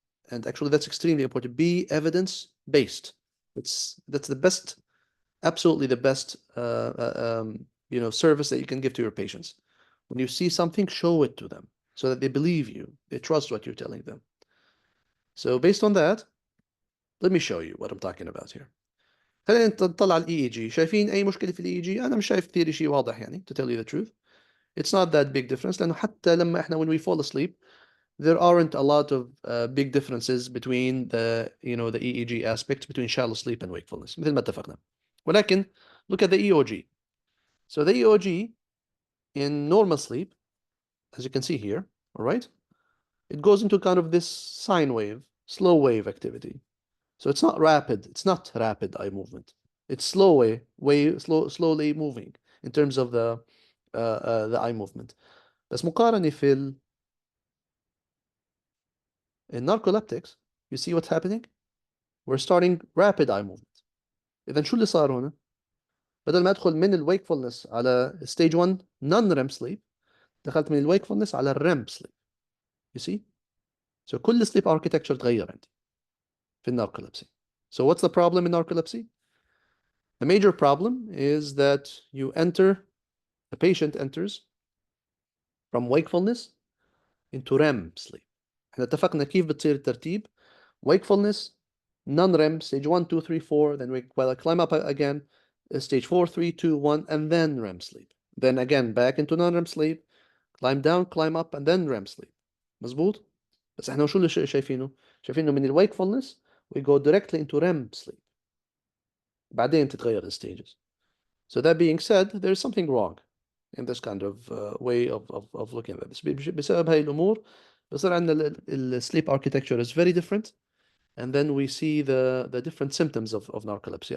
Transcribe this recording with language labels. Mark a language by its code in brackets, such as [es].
[en] And actually, that's extremely important. Be evidence-based. That's the best, absolutely the best, service that you can give to your patients. When you see something, show it to them so that they believe you. They trust what you're telling them. So based on that, let me show you what I'm talking about here. [ar] خلينا نطلع على الاي اي جي. شايفين اي مشكله في الاي اي جي؟ انا مش شايف كثير شيء واضح يعني, [en] to tell you the truth. It's not that big difference [ar] لانه حتى لما احنا [en] when we fall asleep there aren't a lot of big differences between the the EEG aspects between shallow sleep and wakefulness [ar] مثل ما اتفقنا. ولكن [en] look at the EOG. So the EOG in normal sleep, as you can see here, all right, it goes into kind of this sine wave, slow wave activity. So it's not rapid. It's not rapid eye movement. It's slowly moving in terms of the eye movement. [ar] بس مقارنة في [en] in narcoleptics, you see what's happening? We're starting rapid eye movement. [ar] إذا شو اللي صار هنا؟ بدل ما أدخل من wakefulness على stage 1 non-REM sleep, دخلت من wakefulness على REM sleep. [en] You see? [ar] So كل sleep architecture تغير عندي في narcolepsy. [en] So what's the problem in narcolepsy? The major problem is that the patient enters from wakefulness into REM sleep. [ar] احنا اتفقنا كيف بتصير الترتيب. [en] Wakefulness, non-REM, stage 1, 2, 3, 4, then we climb up again, stage 4, 3, 2, 1, and then REM sleep. Then again, back into non-REM sleep, climb down, climb up, and then REM sleep. [ar] مظبوط؟ بس احنا شو اللي شايفينه؟ شايفينه من wakefulness, [en] we go directly into REM sleep. [ar] بعدين تتغير [en] the stages. So that being said, there's something wrong in this kind of way of looking at this. [ar] بسبب هاي الأمور بصير عندنا [en] sleep architecture is very different, and then we see the different symptoms of narcolepsy.